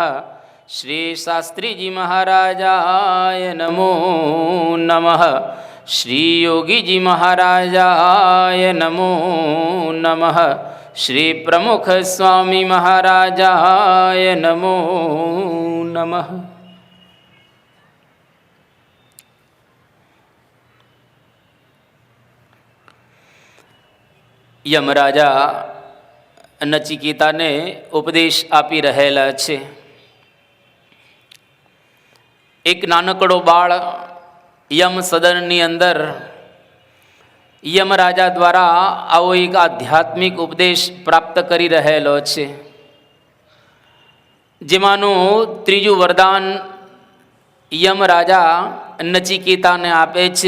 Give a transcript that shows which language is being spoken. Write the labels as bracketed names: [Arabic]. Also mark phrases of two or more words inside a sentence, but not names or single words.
[Sanskrit] श्री शास्त्री जी महाराजाय नमो नमः। श्री योगी जी महाराजाय नमो नमः। श्री प्रमुख स्वामी महाराजाय नमो नमः। [Gujarati] યમરાજા નચિકેતાને ઉપદેશ આપી રહેલા છે. એક નાનકડો બાળ યમ સદનની અંદર યમરાજા દ્વારા આવો એક આધ્યાત્મિક ઉપદેશ પ્રાપ્ત કરી રહેલો છે, જેમાંનું ત્રીજું વરદાન યમરાજા નચિકેતાને આપે છે.